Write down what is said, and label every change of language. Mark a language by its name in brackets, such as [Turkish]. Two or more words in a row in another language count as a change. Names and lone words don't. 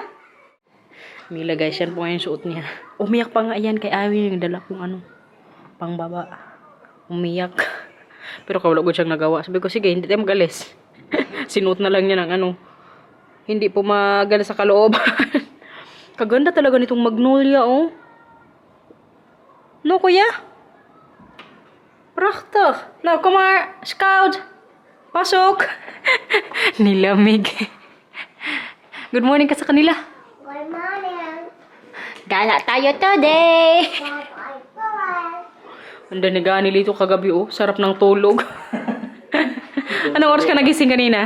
[Filipino] Mila, guys, yan po ngayon suot niya. Umiyak pa nga yan kay Awi yung dala kong pangbaba. Umiyak. Pero wala ko siyang nagawa. Sabi ko, sige, hindi tayo mag-alis. Sinuot na lang niya ng hindi po magana sa kalooban. Kaganda talaga nitong magnolia, oh. No, kuya? [Dutch] Prachtig. Nou, kom maar. Scout. [Filipino] Pasok. Nilamig. [English] Good morning [Filipino] ka sa kanila. [English] Good morning. [Filipino] Gala tayo today. [English] Bye-bye. [Filipino] Ang daniga ni Lito kagabi, oh. Sarap ng tulog. Anong oras ka nagising kanina?